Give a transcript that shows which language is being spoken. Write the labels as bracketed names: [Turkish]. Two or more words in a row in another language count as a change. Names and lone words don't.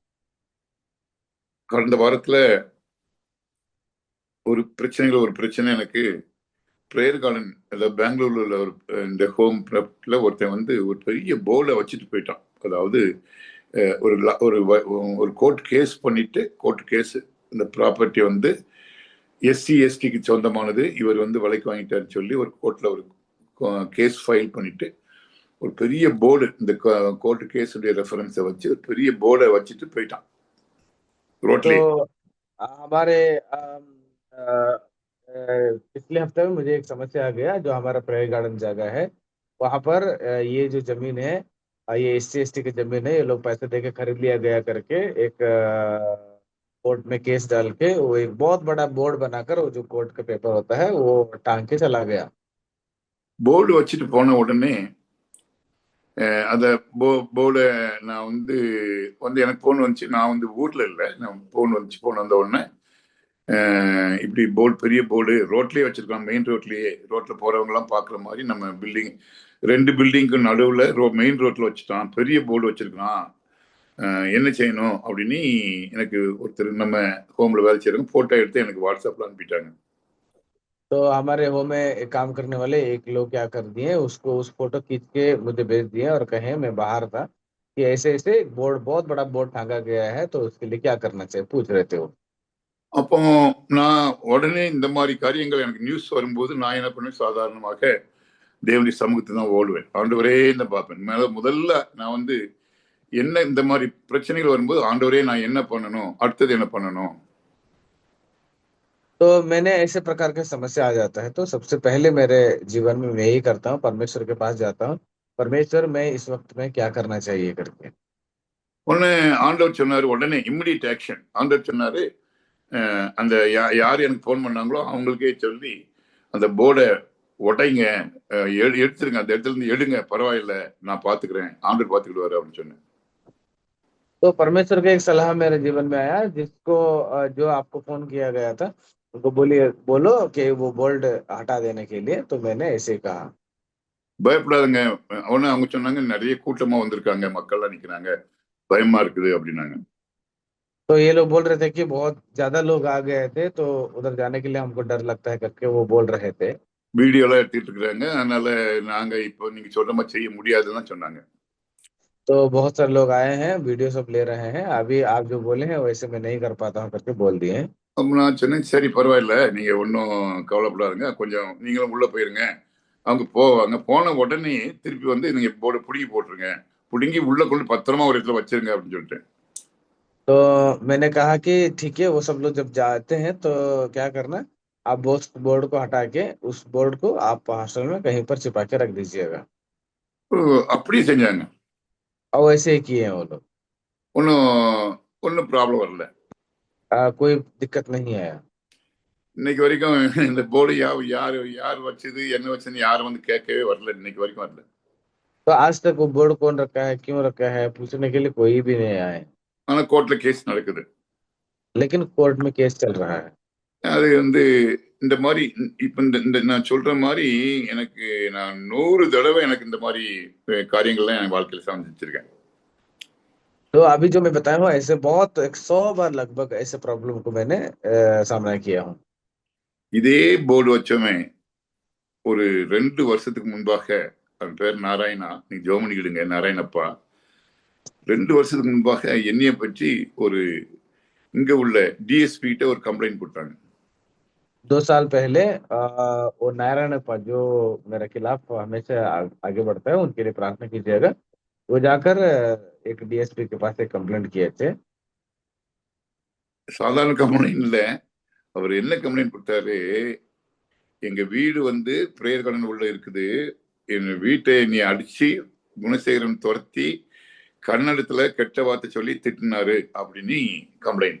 [Tamil] கடந்த வாரத்துல ஒரு பிரச்சனை எனக்கு பிரேயர் கார்டன், அதாவது பெங்களூர்ல உள்ள ஒரு இந்த ஹோம் ஒருத்தன் வந்து ஒரு பெரிய போர்டை வச்சுட்டு போயிட்டான். அதாவது ஒரு ஒரு [English] court case [Tamil] பண்ணிட்டு, [English] court case [Tamil] இந்த ப்ராப்பர்ட்டி வந்து [English] SC ST [Tamil] சொந்தமானது, இவர் வந்து விலைக்கு வாங்கிட்டாருன்னு சொல்லி ஒரு கோர்ட்ல ஒரு [English] case file [Tamil] பண்ணிட்டு ஒரு பெரிய போர்டு, இந்த [English] court case reference [Tamil] வச்சு ஒரு பெரிய போர்டை வச்சுட்டு போயிட்டான் ரோட்லயே. [Hindi] तो हमारे पिछले हफ्ते में मुझे एक समस्या आ गया, जो हमारा प्रेयर गार्डन जगह है, वहां पर ये जो जमीन है, ये [English] SC ST [Hindi] की जमीन है, ये लोग पैसे देके खरीद लिया गया करके एक कोर्ट में केस डाल के वो एक बहुत बड़ा बोर्ड बनाकर, वो जो कोर्ट का पेपर होता है वो टांग के चला गया। [Tamil] போர்டு வச்சுட்டு போன உடனே அந்த போர்டை நான் வந்து வந்து எனக்கு போன் வந்துச்சு. நான் வந்து ஊர்ல இல்லை, நான் போன் வந்துச்சு. போன் வந்த உடனே இப்படி போர்டு, பெரிய போர்டு ரோட்லயே வச்சிருக்கான், [English] main road, [Tamil] ரோட்ல போறவங்க எல்லாம் பாக்குற மாதிரி. நம்ம பில்டிங், 2 பில்டிங்க்கு நடுவுல [English] main road [Tamil] வச்சுட்டான், பெரிய போர்டு வச்சிருக்கான், என்ன செய்யணும் அப்படின்னு எனக்கு ஒருத்தர் நம்ம ஹோம்ல வேலை செய்யறவங்க போட்டோ எடுத்து எனக்கு வாட்ஸ்அப்ல அனுப்பிட்டாங்க. [Hindi] तो हमारे होम में एक काम करने वाले एक लोग क्या कर दिए, उसको उस फोटो खींच के मुझे भेज दिए और कहे, मैं बाहर था, कि ऐसे ऐसे बोर्ड, बहुत बड़ा बोर्ड टांगा गया है, तो उसके लिए क्या करना चाहिए, पूछ रहे थे वो। [Tamil] அப்போ நான் உடனே இந்த மாதிரி காரியங்கள் எனக்கு நியூஸ் வரும்போது நான் என்ன பண்ணுவேன், சாதாரணமாக தேவனுடைய சமூகத்தை தான் ஓடுவேன். ஆண்டவரே தான் பார்ப்பேன். முதல்ல நான் வந்து என்ன இந்த மாதிரி பிரச்சனைகள் வரும்போது, ஆண்டவரே நான் என்ன பண்ணணும், அடுத்தது என்ன பண்ணணும். [Hindi] तो मैंने ऐसे प्रकार की समस्या आ जाता है, तो सबसे पहले मेरे जीवन में मैं यही करता हूँ, परमेश्वर के पास जाता हूँ, परमेश्वर मैं इस वक्त में क्या करना चाहिए करके। [Tamil] உடனே ஆண்டவர் சொன்னாரு, உடனே [English] immediate action. [Tamil] ஆண்டவர் சொன்னாரு, அந்த யார் எனக்கு போன் பண்ணாங்களோ அவங்களுக்கே சொல்லி அந்த போர்டை உடைங்க, எடுத்துருங்க, அந்த இடத்துல இருந்து எடுங்க, பரவாயில்ல, நான் பாத்துக்கிறேன், ஆண்டவர் பாத்துக்கிடுவாரு அப்படின்னு சொன்னேன். [Hindi] तो परमेश्वर का एक सलाह मेरे जीवन में आया, जिसको जो आपको फोन किया गया था, उनको बोलिए, बोलो कि वो बोल्ड हटा देने के लिए, तो मैंने ऐसे कहा। [Tamil] பயப்படாதுங்க. உடனே அவங்க சொன்னாங்க, நிறைய கூட்டமா வந்திருக்காங்க, மக்கள்லாம் நிக்கிறாங்க, பயமா இருக்குது அப்படின்னாங்க. [Hindi] तो ये लोग बोल रहे थे कि बहुत ज्यादा लोग आ गए थे, तो उधर जाने के लिए हमको डर लगता है करके वो बोल रहे थे। [Tamil] வீடியோ எல்லாம் எடுத்துட்டு இருக்காங்க, அதனால நாங்க இப்போ நீங்க சொல்ற மாதிரி செய்ய முடியாதுன்னு சொன்னாங்க. [Hindi] तो बहुत सारे लोग आए हैं, वीडियो सब ले रहे हैं, अभी आप जो बोले हैं वैसे मैं नहीं कर पाता हूँ करके बोल दिए। [Tamil] அப்ப நான் சொன்னேன், சரி பரவாயில்ல, நீங்க ஒன்றும் கவலைப்படாதுங்க, கொஞ்சம் நீங்களும் உள்ள போயிருங்க. அவங்க போவாங்க. போன உடனே திருப்பி வந்து நீங்க போர்டு பிடுங்கி போட்டுருங்க, பிடுங்கி உள்ள கொண்டு பத்திரமா ஒரு இடத்துல வச்சிருங்க அப்படின்னு சொல்லிட்டு. [Hindi] तो मैंने कहा कि ठीक है, वो सब लोग जब जाते हैं तो क्या करना, आप बोर्ड को हटा के उस बोर्ड को आप हॉस्टल में कहीं पर छिपा के रख दीजिएगा। [Tamil] அப்படியே செஞ்சாங்க. [Hindi] और वैसे ही किए हैं वो लोग। [Tamil] ஒன்றும் ஒன்றும் ப்ராப்ளம் வரல. [Hindi] कोई दिक्कत नहीं आया। [Tamil] இன்னைக்கு வரைக்கும் இந்த போர்டு யார் யார் வச்சது, என்ன வச்சதுன்னு யாரும் வந்து கேட்கவே வரல, இன்னைக்கு வரைக்கும் வரல. [Hindi] तो आज तक वो बोर्ड कौन रखा है, क्यों रखा है, पूछने के लिए कोई भी नहीं आए। [Tamil] ஆனா கோர்ட்ல கேஸ் நடக்குது. [Hindi] लेकिन कोर्ट में केस चल रहा है। [Tamil] அது வந்து இந்த மாதிரி இப்ப இந்த நான் சொல்ற மாதிரி எனக்கு நான் 100 தடவை எனக்கு இந்த மாதிரி காரியங்கள்லாம் என் வாழ்க்கையில சந்திச்சிருக்கேன். [Hindi] तो अभी जो मैं बताया हूँ, ऐसे बहुत 100 बार लगभग ऐसे प्रॉब्लम को मैंने सामना किया हूँ। [Tamil] இதே போர்டு வச்சவன் ஒரு 2 வருஷத்துக்கு முன்பாக, அவன் பேர் நாராயணா, நீங்க ஜெபம் பண்ணிக்கிடுங்க, நாராயணப்பா, 2 வருஷத்துக்கு முன்பாக என்னைய பற்றி ஒரு இங்க உள்ள டிஎஸ்பி கிட்ட ஒரு கம்ப்ளைண்ட் கொடுத்தாங்க. [Hindi] 2 साल पहले वो नारायण पा जो मेरे खिलाफ हमेशा आगे बढ़ता है, उनके लिए प्रार्थना कीजिएगा। वो जाकर एक डीएसपी के पास एक कंप्लेंट किए थे। [Tamil] சாதாரண கம்ப்ளைண்ட் இல்ல. அவர் என்ன கம்ப்ளைண்ட் கொடுத்தாரு, எங்க வீடு வந்து பிரேயர் கார்டன் உள்ள இருக்குது, என் வீட்டை நீ அடிச்சு குணசேகரன் துரத்தி கன்னடத்துல கெட்ட வார்த்தை சொல்லி திட்டினாரு அப்படின்னு கம்ப்ளைண்ட்.